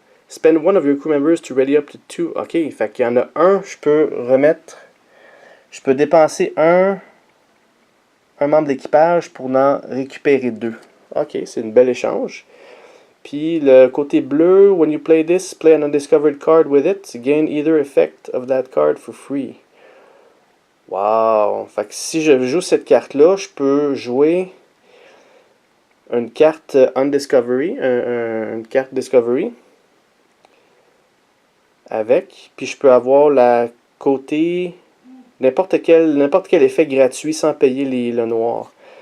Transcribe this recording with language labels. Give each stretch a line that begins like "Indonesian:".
English: Spend one of your crew members to ready up to 2.
French: OK, fait qu'il y en a un, je peux remettre... Je peux dépenser un membre d'équipage pour en récupérer 2. Ok, c'est une belle échange. Puis le côté bleu,
English: when you play this, play an undiscovered card with it. Gain either effect of that card for free. Wow!
French: Fait que si je joue cette carte-là, je peux jouer une carte Undiscovery, une carte Discovery avec. Puis je peux avoir la côté n'importe quel effet gratuit sans payer le noir.